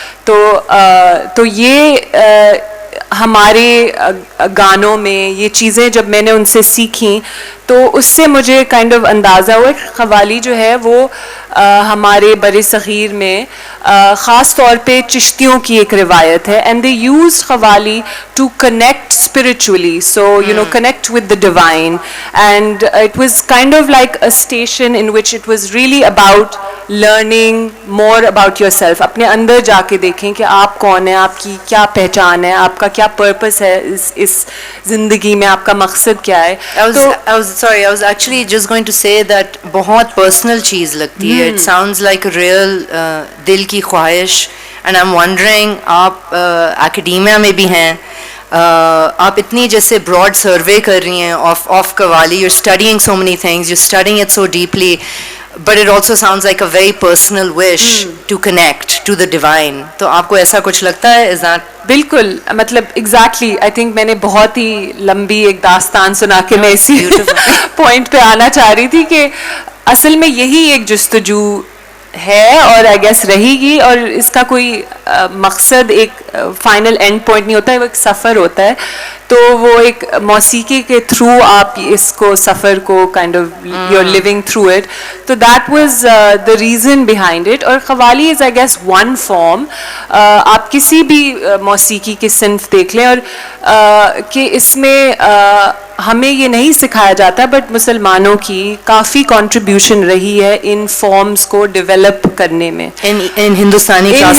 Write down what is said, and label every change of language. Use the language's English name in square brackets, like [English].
[Urdu] تو یہ ہمارے گانوں میں یہ چیزیں جب میں نے ان سے سیکھیں تو اس سے مجھے کائنڈ آف اندازہ ہوا کہ قوالی جو ہے وہ ہمارے بر صغیر میں خاص طور پہ چشتیوں کی ایک روایت ہے. [English] And they use qawwali to connect spiritually, so connect with the divine. And it was kind of like a station in which it was really about learning more about yourself. [Urdu] اپنے اندر جا کے دیکھیں کہ آپ کون ہیں, آپ کی کیا پہچان ہے, آپ کا کیا پرپس ہے اس زندگی میں, آپ کا مقصد کیا ہے. [English] Sorry, I was actually just going to say that [Urdu] بہت personal چیز لگتی ہے. [English] It sounds like a real [Urdu] دل کی خواہش. [English] And I'm wondering, [Urdu] آپ academia میں بھی ہیں, آپ اتنی جیسے براڈ سروے کر رہی ہیں of qawwali. [English] You're studying so many things, you're studying it so deeply, but it also sounds like a very personal wish to connect to the divine. [Urdu] تو آپ کو ایسا کچھ لگتا ہے؟ [English] Is that [Urdu] بالکل, مطلب [English] exactly I think [Urdu] میں نے بہت ہی لمبی ایک داستان سنا کے میں اسی پوائنٹ پہ آنا چاہ رہی تھی کہ اصل میں یہی ایک جستجو ہے اور آئی گیس رہے گی, اور اس کا کوئی مقصد ایک فائنل اینڈ پوائنٹ نہیں ہوتا ہے, وہ ایک سفر ہوتا ہے. تو وہ ایک موسیقی کے تھرو آپ اس کو سفر کو kind of [English] You are living through it. تو that was the reason behind it. اور qawwali is I guess one form. [Urdu] آپ کسی بھی موسیقی کی صنف دیکھ لیں, اور کہ اس میں ہمیں یہ نہیں سکھایا جاتا, بٹ مسلمانوں کی کافی کنٹریبیوشن رہی ہے ان فارمز کو ڈیولپ کرنے میں. ہندوستانی